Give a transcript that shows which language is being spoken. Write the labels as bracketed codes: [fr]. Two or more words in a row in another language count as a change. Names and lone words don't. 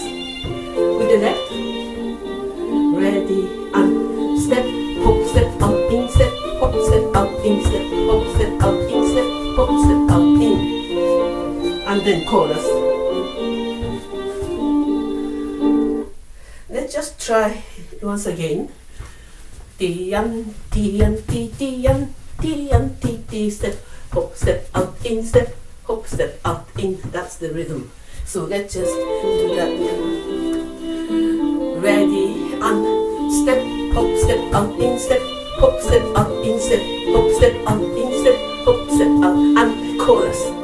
[en] With the left, ready, and step, hop, step, out, in, step, hop, step, out, in, step, hop, step, out, in, step, hop, step, out, in, and then chorus. Let's just try once again. Tian, tian, ti, tian, tian, ti, ti, step, hop, step, out, in, step, hop, step, out, in. That's the rhythm. So let's just do that. Ready, and step, hop, step, out, in, step, hop, step, out, in, step, hop, step, out, in, step, hop, step, out, and chorus.